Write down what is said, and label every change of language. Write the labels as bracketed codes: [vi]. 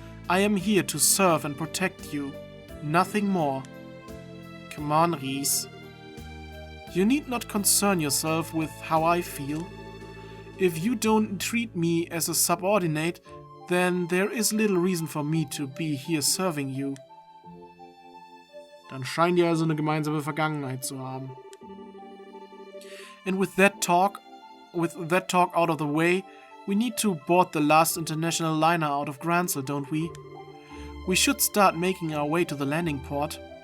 [en] I am here to serve and protect you, nothing more. Come on, Reese. You need not concern yourself with how I feel. If you don't treat me as a subordinate, then there is little reason for me to be here serving you. [de] Dann scheint ihr also eine gemeinsame Vergangenheit zu haben. [en] And with that talk out of the way, we need to board the last international liner out of Gransel, don't we? We should start making our way to the landing port.